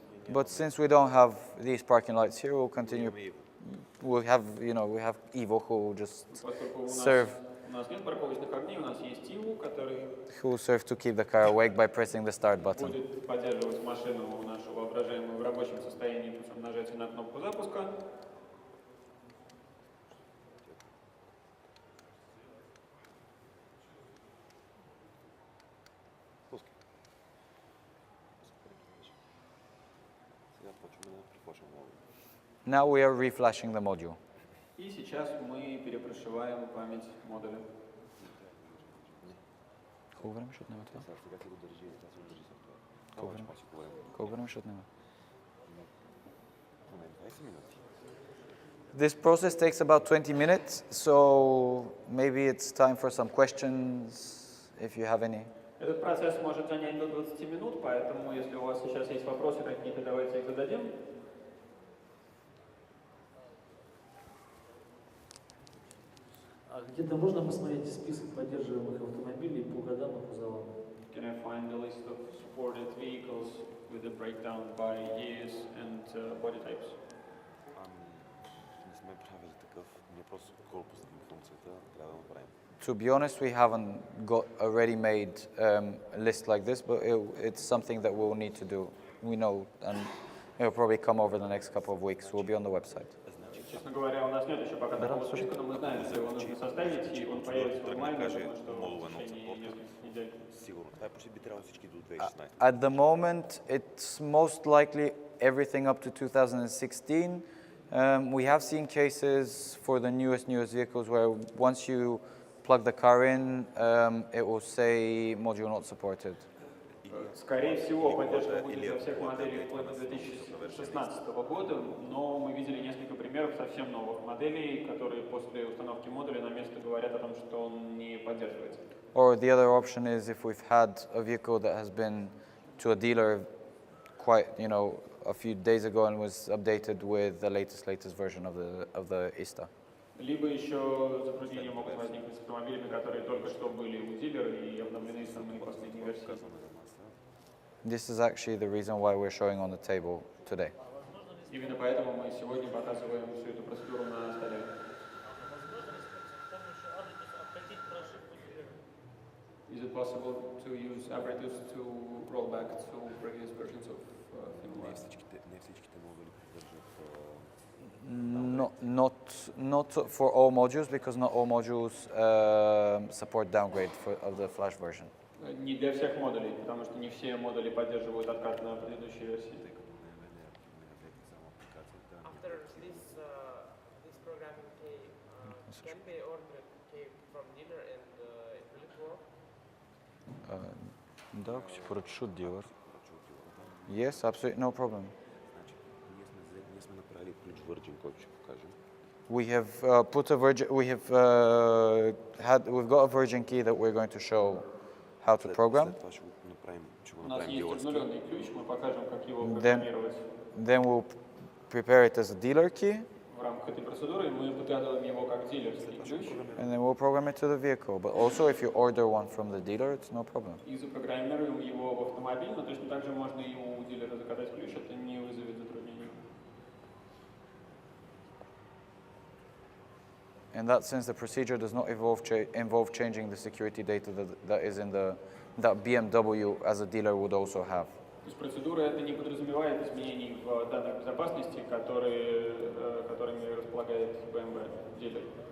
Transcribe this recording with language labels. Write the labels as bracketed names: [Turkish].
[English] But since we don't have these parking lights here, we'll continue. [Bulgarian] имаме Иво. [English] We have Evo who will just [Russian] Поскольку [English] serve, [Russian] у нас нет парковочных огней, у нас есть ИВУ, который [English] who will serve to keep the car awake by pressing the start button. [Russian] будет поддерживать машину нашу воображаемую в рабочем состоянии путем нажатия на кнопку запуска. Пускай. [Bulgarian] Сега почваме да прифлашваме модул. [English] Now we are reflashing the module. [Russian] И сейчас мы перепрошиваем память модуля. [Bulgarian] Колко време ще отнема това? Сега си го държи, сега си го държи софтуера. Колко време? ще поговорим. Колко време ще отнема? Поне 20 минути. [English] This process takes about 20 minutes, so maybe it's time for some questions if you have any. [Russian] Этот процесс может занять до 20 минут, поэтому если у вас сейчас есть вопросы какие-то, давайте их зададим. А где-то можно посмотреть список поддерживаемых автомобилей по годам и кузовам? [English] Can I find the list of supported vehicles with a breakdown by years and body types? [Bulgarian] Не сме правили такъв, ние просто корпусната функцията трябва да направим. [English] To be honest, we haven't got a ready-made list like this, but it's something that we'll need to do. We know, and it'll probably come over the next couple of weeks. We'll be on the website. [Russian] Честно говоря, у нас нет еще пока такого списка, но мы знаем, что его нужно составить, и он появится в онлайне, потому что в течение нескольких недель. [Bulgarian] Сигурно. Това е почти би трябвало всички до 2016. [English] At the moment, it's most likely everything up to 2016. We have seen cases for the newest vehicles where once you plug the car in, it will say module not supported. [Russian] Скорее всего, поддержка будет для всех моделей вплоть до 2016 года, но мы видели несколько примеров совсем новых моделей, которые после установки модуля на место говорят о том, что он не поддерживается. [English] Or the other option is if we've had a vehicle that has been to a dealer quite, a few days ago and was updated with the latest version of the ISTA. [Russian] Либо еще затруднения могут возникнуть с автомобилями, которые только что были у дилера и обновлены самые последние версии. [English] This is actually the reason why we're showing on the table today. [Russian] Именно поэтому мы сегодня показываем всю эту процедуру на столе. [English] Is it possible to use Abrites to roll back to previous versions of [Bulgarian] Не [English] firmware? [Bulgarian] всичките модули поддържат. [English] Not for all modules, because not all modules support downgrade of the flash version. [Russian] Не для всех модулей, потому что не все модули поддерживают откат на предыдущей версии. [English] After this programming key can be ordered key from dealer and it will it work? [Bulgarian] Да, ако си поръчаш от dealer. [English] Yes, absolutely, no problem. [Bulgarian] Значи, ние сме направили ключ Virgin, който ще покажем. [English] We have put a Virgin. We've got a Virgin key that we're going to show how to program. [Bulgarian] След това ще го направим [Russian] У нас есть [Bulgarian] дилърски. [Russian] обнуленный ключ, мы покажем, как его программировать. [English] Then we'll prepare it as a dealer key, [Russian] В рамках этой процедуры мы подготовим его как дилерский ключ [English] and then we'll program it to the vehicle. But also, if you order one from the dealer, it's no problem. [Russian] и запрограммируем его в автомобиль, но точно так же можно и у дилера заказать ключ, это не вызовет затруднений. [English] In that sense, the procedure does not involve changing the security data that is in that BMW as a dealer would also have. [Russian] То есть процедура это не подразумевает изменений в данных безопасности, которыми располагает BMW дилер.